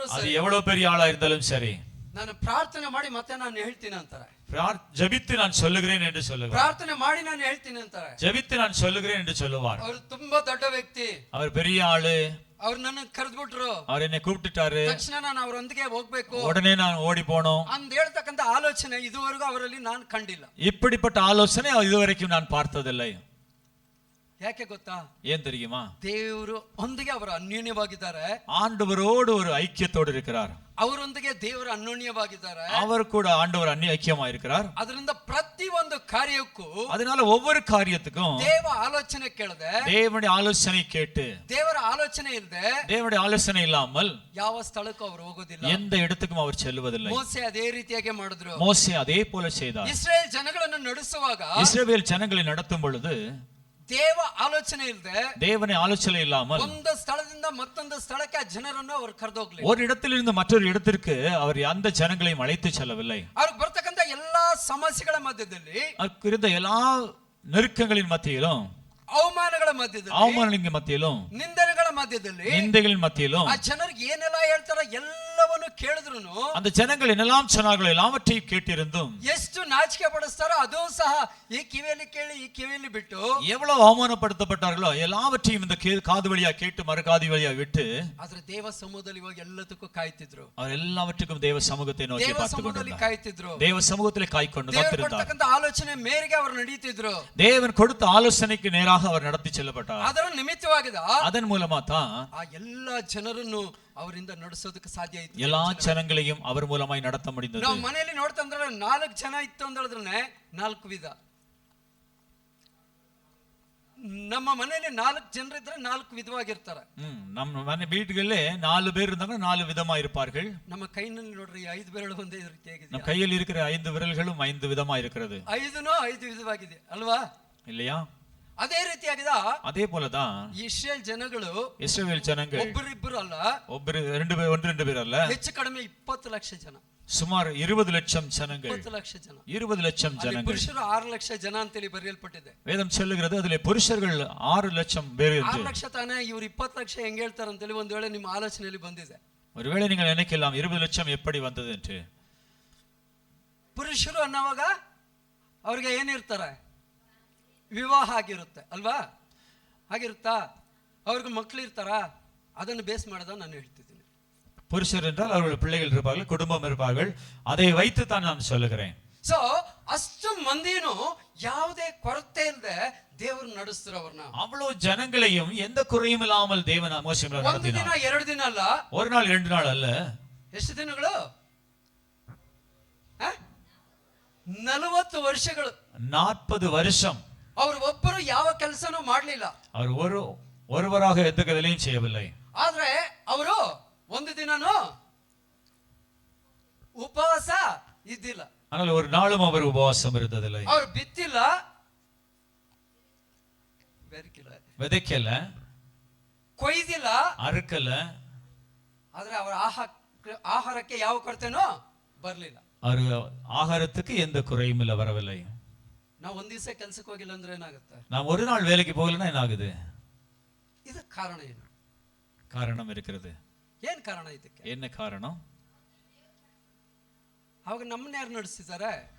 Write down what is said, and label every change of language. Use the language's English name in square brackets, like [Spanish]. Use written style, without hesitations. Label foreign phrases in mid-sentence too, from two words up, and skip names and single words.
[Tamil] அது [Kannada] ಸರಿ, [Tamil] எவ்வளவு பெரிய ஆளா இருந்தாலும் சரி, [Kannada] ನಾನು ಪ್ರಾರ್ಥನೆ ಮಾಡಿ ಮತ್ತೆ ನಾನು ಹೇಳ್ತೀನಿ ಅಂತಾರೆ. [Tamil] ஜெபித்து நான் சொல்லுகிறேன் என்று சொல்லுவார். [Kannada] ಪ್ರಾರ್ಥನೆ ಮಾಡಿ ನಾನು ಹೇಳ್ತೀನಿ ಅಂತಾರೆ. [Tamil] ஜெபித்து நான் சொல்லுகிறேன் என்று சொல்லுவார். [Kannada] ಅವರು ತುಂಬಾ ದೊಡ್ಡ ವ್ಯಕ್ತಿ. [Tamil] அவர் பெரிய ஆளு. [Kannada] ಅವ್ರು ನನ್ನ ಕರೆದ್ಬಿಟ್ರು. [Tamil] அவர் என்னை கூப்பிட்டுட்டாரு. [Kannada] ತಕ್ಷಣ ನಾನು ಅವರೊಂದಿಗೆ ಹೋಗ್ಬೇಕು. [Tamil] உடனே நான் ஓடி போனோம். [Kannada] ಅಂದ್ ಹೇಳ್ತಕ್ಕಂತ ಆಲೋಚನೆ ಇದುವರೆಗೂ ಅವರಲ್ಲಿ ನಾನು ಕಂಡಿಲ್ಲ. [Tamil] இப்படிப்பட்ட ஆலோசனை இதுவரைக்கும் நான் பார்த்ததில்லை. [Kannada] ಯಾಕೆ ಗೊತ್ತಾ? [Tamil] ஏன் தெரியுமா? [Kannada] ದೇವರು ಒಂದಿಗೆ ಅವರು ಅನ್ಯೋನ್ಯವಾಗಿದ್ದಾರೆ. [Tamil] ஆண்டவரோடு ஒரு ஐக்கியத்தோடு இருக்கிறார். [Kannada] ಅವರೊಂದಿಗೆ ದೇವರು ಅನ್ಯೋನ್ಯವಾಗಿದ್ದಾರೆ. [Tamil] அவர் கூட ஆண்டவர் ஐக்கியமா இருக்கிறார். [Kannada] ಅದರಿಂದ ಪ್ರತಿ ಒಂದು ಕಾರ್ಯಕ್ಕೂ [Tamil] அதனால ஒவ்வொரு காரியத்துக்கும் [Kannada] ದೇವ ಆಲೋಚನೆ ಕೇಳದೆ, [Tamil] தேவனுடைய ஆலோசனை கேட்டு, [Kannada] ದೇವರ ಆಲೋಚನೆ ಇಲ್ಲದೆ [Tamil] தேவனுடைய ஆலோசனை இல்லாமல் [Kannada] ಯಾವ ಸ್ಥಳಕ್ಕೂ ಅವರು ಹೋಗೋದಿಲ್ಲ. [Tamil] எந்த இடத்துக்கும் அவர் செல்வதில்லை. [Kannada] ಮೋಸೆ ಅದೇ ರೀತಿಯಾಗಿ ಮಾಡಿದ್ರು. [Tamil] மோசே அதே போல செய்தார். [Kannada] ಇಸ್ರೇಲ್ ಜನಗಳನ್ನು ನಡೆಸುವಾಗ [Tamil] இஸ்ரவேல் ஜனங்களை நடத்தும் பொழுது [Kannada] ದೇವ ಆಲೋಚನೆ ಇಲ್ಲದೆ, [Tamil] தேவனை ஆலோசனை இல்லாமல் [Kannada] ಒಂದು ಸ್ಥಳದಿಂದ ಮತ್ತೊಂದು ಸ್ಥಳಕ್ಕೆ ಆ ಜನರನ್ನು ಅವರು ಕರೆದೋಗ್ಲಿ. [Tamil] ஒரு இடத்திலிருந்து மற்றொரு இடத்திற்கு அவர் அந்த ஜனங்களையும் அழைத்து செல்லவில்லை. [Kannada] ಅವ್ರಿಗೆ ಬರ್ತಕ್ಕಂತ ಎಲ್ಲಾ ಸಮಸ್ಯೆಗಳ ಮಧ್ಯದಲ್ಲಿ, [Tamil] அவருக்கு இருந்த எல்லா நெருக்கங்களின் மத்தியிலும், [Kannada] ಅವಮಾನಗಳ ಮಧ್ಯದಲ್ಲಿ, [Tamil] அவமானங்களின் மத்தியிலும், [Kannada] ನಿಂದನೆಗಳ ಮಧ್ಯದಲ್ಲಿ, [Tamil] நிந்தைகளின் மத்தியிலும் [Kannada] ಆ ಜನರಿಗೆ ಏನೆಲ್ಲ ಹೇಳ್ತಾರ ಎಲ್ಲವನ್ನು ಕೇಳಿದ್ರು [Tamil] அந்த ஜனங்கள் என்னெல்லாம் சொன்னார்களோ எல்லாவற்றையும் கேட்டிருந்தும் [Kannada] ಎಷ್ಟು ನಾಚಿಕೆ ಪಡಿಸ್ತಾರೋ ಅದು ಸಹ ಈ ಕಿವಿಯಲ್ಲಿ ಕೇಳಿ ಈ ಕಿವಿಯಲ್ಲಿ ಬಿಟ್ಟು, [Tamil] எவ்வளவு அவமானப்படுத்தப்பட்டார்களோ எல்லாவற்றையும் இந்த காது வழியா கேட்டு மறுகாது வழியா விட்டு [Kannada] ಆದ್ರೆ ದೇವ ಸಮೂಹದಲ್ಲಿ ಹೋಗಿ ಎಲ್ಲದಕ್ಕೂ ಕಾಯ್ತಿದ್ರು. [Tamil] அவர் எல்லாவற்றுக்கும் தேவ சமூகத்தை நோக்கி [Kannada] ದೇವ [Tamil] பார்த்து [Kannada] ಸಮೂಹದಲ್ಲಿ [Tamil] கொண்டிருந்தார். [Kannada] ಕಾಯ್ತಿದ್ರು. [Tamil] தேவ சமூகத்திலே காய்க்கொண்டு [Kannada] ದೇವರು [Tamil] காத்திருந்தார். [Kannada] ಕೊಡ್ತಕ್ಕಂತ ಆಲೋಚನೆ ಮೇರೆಗೆ ಅವರು ನಡೀತಿದ್ರು. [Tamil] தேவன் கொடுத்த ஆலோசனைக்கு நேராக அவர் நடத்தி செல்லப்பட்டார். [Kannada] ಅದರ ನಿಮಿತ್ತವಾಗಿದ [Tamil] அதன் மூலமா தான் [Kannada] ಆ ಎಲ್ಲಾ ಜನರನ್ನು ಅವರಿಂದ ನಡೆಸೋದಕ್ಕೆ ಸಾಧ್ಯ ಇತ್ತು. [Tamil] எல்லா ஜனங்களையும் அவர் மூலமாய் நடத்த முடிந்தது. [Kannada] ನಾವು ಮನೆಯಲ್ಲಿ ನೋಡ್ತಂದ್ರೆ 4 ಜನ ಇತ್ತು ಅಂದ್ರೆ 4 ವಿಧ. ನಮ್ಮ ಮನೆಯಲ್ಲಿ 4 ಜನರಿದ್ರೆ 4 ವಿಧವಾಗಿರ್ತಾರೆ. [Tamil] நம்ம மனை வீட்டுகளே 4 பேர் இருந்தாங்க 4 விதமா இருப்பார்கள். [Kannada] ನಮ್ಮ ಕೈನಲ್ಲಿ ನೋಡ್ರಿ 5 ಬೆರಳು ಒಂದೇ ರೀತಿಯಾಗಿದೆ. [Tamil] நம்ம கையில் இருக்கிற 5 விரல்களும் 5 விதமா இருக்கிறது. [Kannada] 5 ವಿಧವಾಗಿದೆ ಅಲ್ವಾ? [Tamil] இல்லையா? [Kannada] ಅದೇ ರೀತಿಯಾಗಿದೆ. [Tamil] அதே போலதான் [Kannada] ಇಸ್ರೇಲ್ ಜನಗಳು, [Tamil] இஸ்ரவேல் ஜனங்கள் [Kannada] ಒಬ್ಬರಿಬ್ಬರು ಅಲ್ಲ, [Tamil] ஒன்று ரெண்டு பேர் அல்ல, [Kannada] ಹೆಚ್ಚು ಕಡಿಮೆ 20 ಲಕ್ಷ ಜನ, [Tamil] சுமார் 20 லட்சம் ஜனங்கள். [Kannada] 20 ಲಕ್ಷ ಜನ, [Tamil] 20 லட்சம் ஜனங்கள். [Kannada] ಪುರುಷರು 6 ಲಕ್ಷ ಜನ ಅಂತೇಳಿ ಬರೆಯಲ್ಪಟ್ಟಿದೆ. [Tamil] வேதம் சொல்லுகிறது அதிலே புருஷர்கள் 6 லட்சம் பேர் என்று. [Kannada] 6 ಲಕ್ಷ ತಾನೇ, ಇವರು 20 ಲಕ್ಷ ಹೆಂಗ್ ಹೇಳ್ತಾರೆ ಅಂತೇಳಿ ಒಂದು ವೇಳೆ ನಿಮ್ಮ ಆಲೋಚನೆಯಲ್ಲಿ ಬಂದಿದೆ. [Tamil] ஒருவேளை நீங்கள் நினைக்கலாம் 20 லட்சம் எப்படி வந்தது என்று. [Kannada] ಪುರುಷರು ಅನ್ನೋವಾಗ ಅವ್ರಿಗೆ ಏನಿರ್ತಾರೆ? ವಿವಾಹ ಆಗಿರುತ್ತೆ ಅಲ್ವಾ? ಆಗಿರುತ್ತಾ? ಅವ್ರಿಗೆ ಮಕ್ಕಳು ಇರ್ತಾರ? ಅದನ್ನು ಬೇಸ್ ಮಾಡದ ನಾನು ಹೇಳ್ತಿದ್ದೀನಿ. [Tamil] புருஷர் என்றால் அவர்கள் பிள்ளைகள் இருப்பார்கள், குடும்பம் இருப்பார்கள். அதை வைத்து தான் நான் சொல்லுகிறேன். [Kannada] ಸೊ ಅಷ್ಟು ಮಂದಿನೂ ಯಾವುದೇ ಕೊರತೆ ಇಲ್ಲದೆ ದೇವರು ನಡೆಸ್ತಾರೆ ಅವ್ರನ್ನ. [Tamil] அவ்வளவு ஜனங்களையும் எந்த குறையும் இல்லாமல் தேவன் மோசே [Kannada] ಒಂದು [Tamil] நடத்தினார். [Kannada] ದಿನ 2 ದಿನ ಅಲ್ಲ, [Tamil] ஒரு நாள் 2 நாள் அல்ல. [Kannada] ಎಷ್ಟು ದಿನಗಳು? 40 ವರ್ಷಗಳು. [Tamil] 40 வருஷம் [Kannada] ಅವರು ಒಬ್ಬರು ಯಾವ ಕೆಲಸನೂ ಮಾಡಲಿಲ್ಲ. [Tamil] அவர் ஒருவராக எந்த வேலையும் செய்யவில்லை. [Kannada] ಆದ್ರೆ ಅವರು ಒಂದು ದಿನನೂ ಉಪವಾಸ ಇದ್ದಿಲ್ಲ. [Tamil] ஆனால் ஒரு நாளும் அவர் உபவாசம் இருந்ததில்லை. [Kannada] ಅವರು ಬಿತ್ತಿಲ್ಲ, ಬೆರಕಿಲ್ಲ, [Tamil] விதைக்கல, [Kannada] ಕೊಯ್ದಿಲ್ಲ, [Tamil] அறுக்கல. [Kannada] ಆದ್ರೆ ಅವರ ಆಹಾರಕ್ಕೆ ಯಾವ ಕೊರತೆನೂ ಬರಲಿಲ್ಲ. [Tamil] அவர் ஆகாரத்துக்கு எந்த குறையும் இல்ல, வரவில்லை. [Kannada] ನಾವು ಒಂದ್ ದಿವಸ ಕೆಲ್ಸಕ್ಕೆ ಹೋಗಿಲ್ಲ ಅಂದ್ರೆ ಏನಾಗುತ್ತೆ? [Tamil] நாம் ஒரு நாள் வேலைக்கு போகலன்னா என்ன ஆகுது? [Kannada] ಇದು ಕಾರಣ ಏನು? [Tamil] காரணம் இருக்கிறது. [Kannada] ಏನ್ ಕಾರಣ ಇದಕ್ಕೆ? [Tamil] என்ன காரணம்? [Kannada] ಅವಾಗ ನಮ್ಮನ್ನ ಯಾರು ನಡೆಸಿದ್ದಾರೆ?